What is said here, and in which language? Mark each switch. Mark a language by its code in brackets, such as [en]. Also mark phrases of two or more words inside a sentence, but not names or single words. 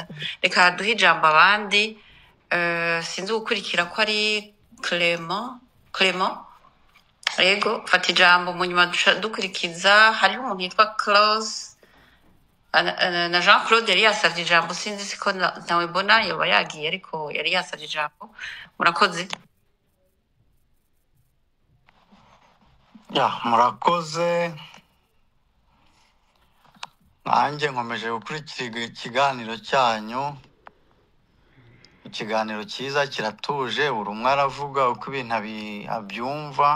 [rw] Reka duhe ijambo abandi. Sinzi gukurikira ko ari Clement. Yego, fata ijambo mu nyuma dukurikiza. [rn] Hariho umuntu yitwa Klaus na Jean Claude yari yasavye ijambo, sinzi siko nawe mbona yoba yagiye, ariko yari yasavye ijambo. [rw] Murakoze. Murakoze. Nanjye nkomeje gukurikira ikiganiro cyanyu. Ikiganiro cyiza, kiratuje, buri umwe aravuga uko ibintu abyumva.